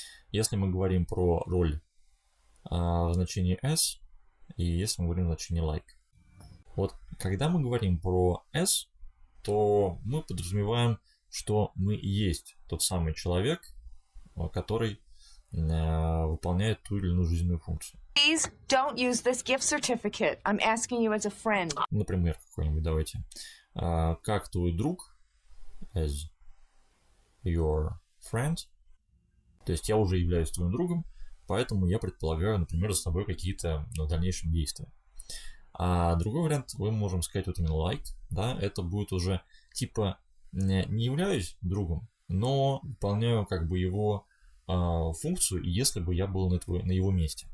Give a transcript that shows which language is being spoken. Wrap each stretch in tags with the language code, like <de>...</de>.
<ru>Если мы говорим про роль в значении as, и если мы говорим в значении like. Вот когда мы говорим про as, то мы подразумеваем, что мы и есть тот самый человек, который выполняет ту или иную жизненную функцию.</ru> <en>Please don't use this gift certificate. I'm asking you as a friend.</en> <ru>Например, какой-нибудь давайте. Как твой друг,</ru> <en>as your friend.</en> <ru>То есть я уже являюсь твоим другом, поэтому я предполагаю, например, за собой какие-то в дальнейшем действия. А другой вариант, мы можем сказать вот именно like, да, это будет уже типа не являюсь другом, но выполняю как бы его функцию, если бы я был на его месте.</ru>